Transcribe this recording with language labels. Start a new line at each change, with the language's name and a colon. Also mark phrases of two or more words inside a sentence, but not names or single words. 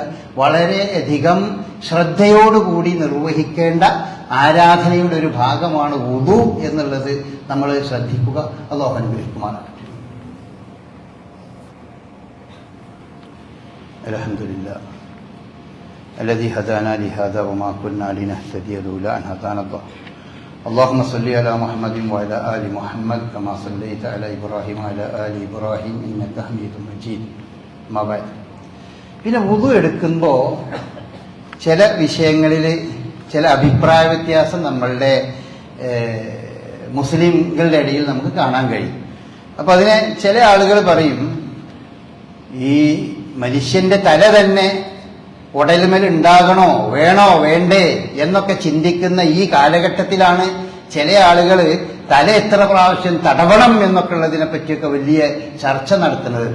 Malayalam: വളരെയധികം ശ്രദ്ധയോടുകൂടി നിർവഹിക്കേണ്ട ആരാധനയുടെ ഒരു ഭാഗമാണ് വുളു എന്നുള്ളത് നമ്മൾ ശ്രദ്ധിക്കുക. അല്ലാഹു അനുഗ്രഹിക്കുമാറാകട്ടെ.
Arabic: അൽഹംദുലില്ലാഹ് الذي هدانا لهذا وما كنا لنهتدي لولا أن هدانا الله. اللهم صل على محمد وعلى آل محمد كما صليت على إبراهيم وعلى آل إبراهيم إنك حميد مجيد. ما بعد.
Malayalam: പിന്നെ വുളു എടുക്കുമ്പോൾ ചില വിഷയങ്ങളിൽ ചില അഭിപ്രായ വ്യത്യാസം നമ്മളുടെ മുസ്ലിംകളുടെ ഇടയിൽ നമുക്ക് കാണാൻ കഴിയും. അപ്പൊ അതിനെ ചില ആളുകൾ പറയും, ഈ മനുഷ്യന്റെ തല തന്നെ ഉടലുമേൽ ഉണ്ടാകണോ വേണോ വേണ്ടേ എന്നൊക്കെ ചിന്തിക്കുന്ന ഈ കാലഘട്ടത്തിലാണ് ചില ആളുകൾ തല എത്ര പ്രാവശ്യം തടവണം എന്നൊക്കെ ഉള്ളതിനെ പറ്റിയൊക്കെ വലിയ ചർച്ച നടത്തുന്നത്.